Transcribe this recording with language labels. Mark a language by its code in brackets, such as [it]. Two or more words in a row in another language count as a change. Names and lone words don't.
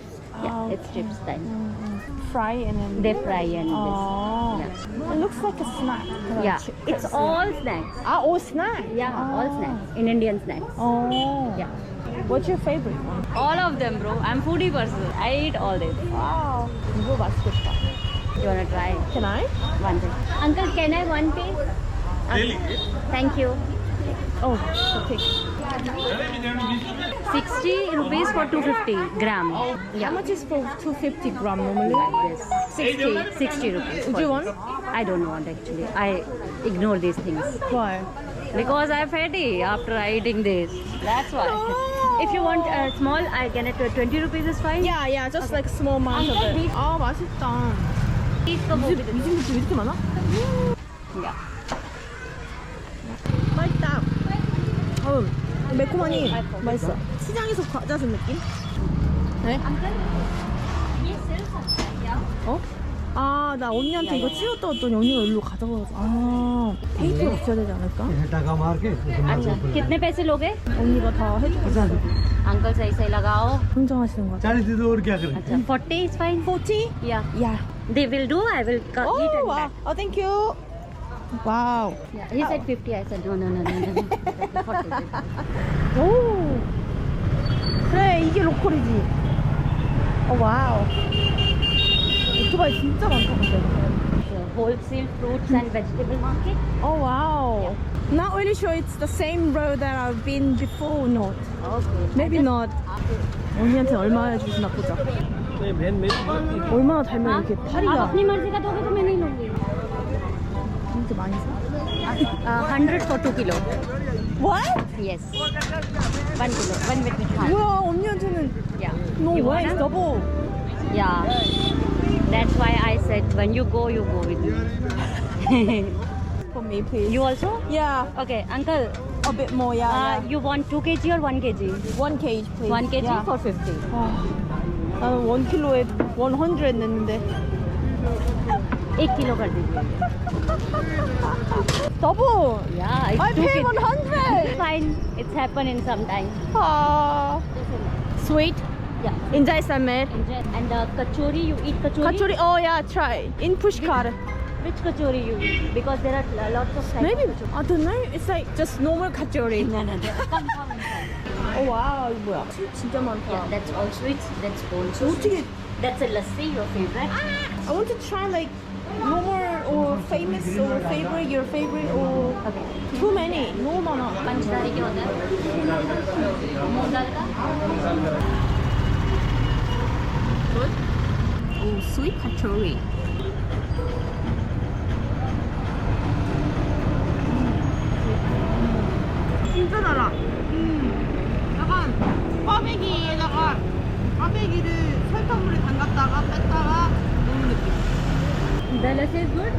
[en] Yeah, it's chips style. Fry and then. They fry and Oh. this. It looks like a snack. Yeah, it's all snacks. all snack. Yeah, all snacks. In Indian snacks. Oh. Yeah. What's your favorite one? All of them, bro. I'm foodie person. I eat all this. [ko] Wow. 이거 맛있겠다. [en] You wanna try Can I? one thing? Uncle, can I one piece? Thank you. Oh, okay. 60 rupees for 250 gram. How much is for 250 gram normally? Like this. 60 rupees. Would for you this. want? I don't want actually. I ignore these things. Why? Because I'm fatty after eating this. That's why. If you want small, I can it 20 rupees is fine. Yeah, just like small amount of Uncle, it. these- [ko] 아, 맛있다. [en] Please come over with [ko] 이 집도 이렇게 많아? [en] Yeah. [ko] 맛있다. 매콤하니 맛있어. 시장에서 과자 준 느낌? 네? [en] Uncle, [hi] ये सिल सकता है क्या? [ko] 어? 아, 나 언니한테 이거 치웠다 했더니 언니가 일로 가져가서. 아, 테이프가 있어야 되지 않을까? [hi] टाका मार के अच्छा कितने पैसे लोगे? [ko] 언니가 다 해주겠어. [hi] अंकल सही सही लगाओ. [ko] 흥정하시는 거 같아. [hi] 40 दे दो और क्या करें [en] अच्छा 40 is fine. 40? Yeah. Yeah. They will do. I will eat Oh, and wow. back. Oh, thank you. Wow. Yeah. He said 50. I said no. 40. [ko] 오. 그래, 이게 로컬이지. 와우. 오토바이 진짜 많다, 근데. [en] Wholesale fruits and vegetable market. Oh, wow. Not really sure it's the same road that I've been before or not. Okay. Maybe not. [ko] 언니한테 얼마나 주시나 보자. 얼마나 달면 이렇게 [hi] आप [ko] 파리가 [hi] अपनी मर्जी का दोगे तो मैं नहीं लूंगी. [ko] 진짜 많이 사. [en] 100 for 2 kilo. What? Yes. 1 kilo. 1 with hand. 뭐야, 언니한테는 Yeah. no You way, wanna? it's double. Yeah. That's why I said when you go with me. For me, please. You also? Yeah. Okay, uncle. a bit more, yeah. You want 2 kg or 1 kg? 1 kg, please. 1 kg Yeah. for 50. [ko] 나는 1kg에 100 냈는데. [hi] 1 kg कर दीजिए. [en] Double! Yeah, it's I 2 pay kg. 100! Fine, it's happened in some time. Sweet. Yeah. 인자이산멜. And kachori, you eat kachori? Kachori, oh yeah, try. In Pushkar. Which kachori you eat? Because there are lots of types Maybe, of kachori. I don't know. It's like just normal kachori. No. Come inside. Oh wow, [ko] 이거 뭐야? 진짜 많다. [en] Yeah, that's all sweets. That's also [ko] 어떻게? [en] sweets. That's a lassi, your favorite. I want to try like normal or famous or favorite, your favorite or Okay. too many. [ko] 너무 많아. [hi] पंचदारी क्या होता है? मूंग दाल का? [en] Good. Oh, sweet kachori. [ko] 진짜 달아. 약간 꽈배기에다가 꽈배기를 설탕물에 담갔다가 뺐다가 넣은 느낌. [en] The lassi is good.